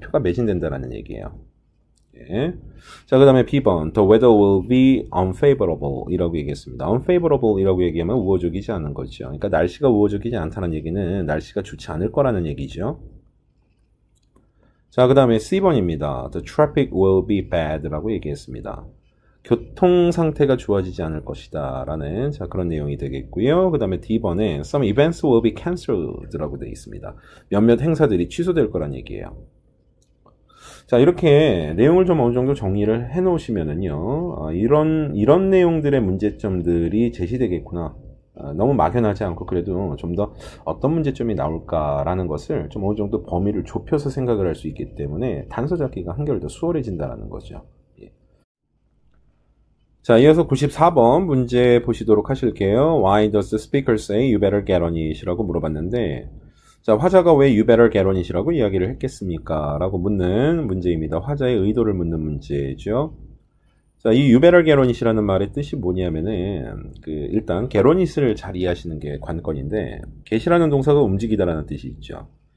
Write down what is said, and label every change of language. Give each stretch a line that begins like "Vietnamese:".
Korean: 표가 매진된다라는 얘기예요. 예. 자, 그 다음에 B번
English: The weather will be unfavorable
Korean: 이라고 얘기했습니다. unfavorable 이라고 얘기하면 우호적이지 않은 거죠. 그러니까 날씨가 우호적이지 않다는 얘기는 날씨가 좋지 않을 거라는 얘기죠. 자, 그 다음에 C번입니다.
English: The traffic will be bad
Korean: 라고 얘기했습니다. 교통 상태가 좋아지지 않을 것이다 라는 자, 그런 내용이 되겠고요. 그 다음에 D번에
English: Some events will be cancelled
Korean: 라고 되어 있습니다. 몇몇 행사들이 취소될 거란 얘기예요. 자, 이렇게 내용을 좀 어느 정도 정리를 해 놓으시면은요, 이런 내용들의 문제점들이 제시되겠구나. 너무 막연하지 않고 그래도 좀 더 어떤 문제점이 나올까라는 것을 좀 어느 정도 범위를 좁혀서 생각을 할 수 있기 때문에 단서 잡기가 한결 더 수월해진다는 거죠. 예. 자, 이어서 94번 문제 보시도록 하실게요.
English: Why does the speaker say you better get on it?
Korean: 이라고 물어봤는데, 자, 화자가 왜
English: you better get on it?
Korean: 이라고 이야기를 했겠습니까? 라고 묻는 문제입니다. 화자의 의도를 묻는 문제죠. 자, 이
English: you better get on it
Korean: 이라는 말의 뜻이 뭐냐면은 일단 get on it을 잘 이해하시는 게 관건인데, get이라는 동사가 움직이다라는 뜻이 있죠.